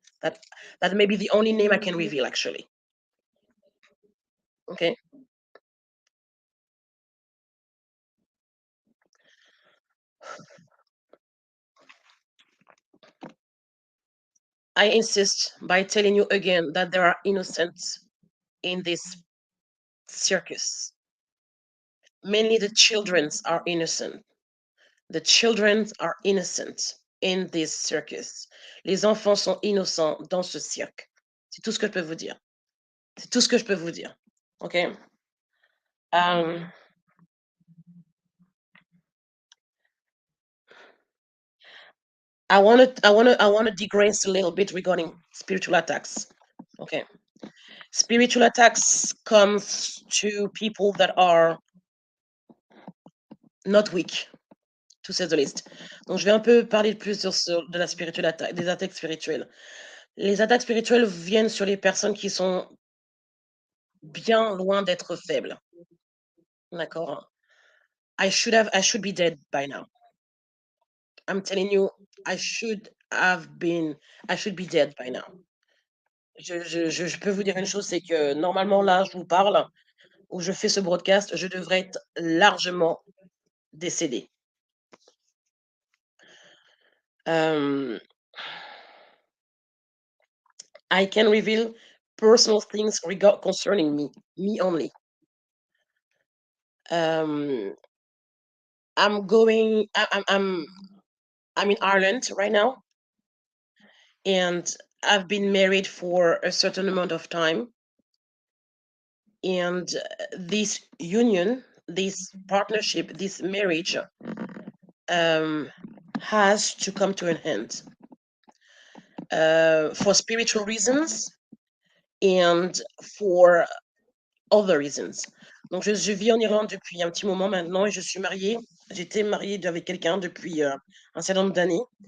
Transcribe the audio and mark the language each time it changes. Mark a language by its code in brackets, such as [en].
[en] That that may be the only name I can reveal actually. Okay, I insist by telling you again that there are innocents in this circus. Mainly the childrens are innocent. The children are innocent in this circus. [fr] Les enfants sont innocents dans ce cirque. C'est tout ce que je peux vous dire. C'est tout ce que je peux vous dire. [en] Okay. Um, I want to digress a little bit regarding spiritual attacks. Okay. Spiritual attacks comes to people that are not weak, to say the least. [fr] Donc, je vais un peu parler plus de la spirituelle attaque, des attaques spirituelles. Les attaques spirituelles viennent sur les personnes qui sont bien loin d'être faibles. D'accord? [en] I should be dead by now. I'm telling you, I should be dead by now. [fr] Je peux vous dire une chose, c'est que normalement, là, je vous parle, où je fais ce broadcast, je devrais être largement décédé. [en] Um, I can reveal personal things concerning me only. Um, I'm going. I'm in Ireland right now, and I've been married for a certain amount of time. And this union, this partnership, this marriage um, has to come to an end for spiritual reasons and for other reasons. [fr] Donc, je vis en Irlande depuis un petit moment maintenant et je suis mariée. J'étais mariée avec quelqu'un depuis un certain nombre d'années.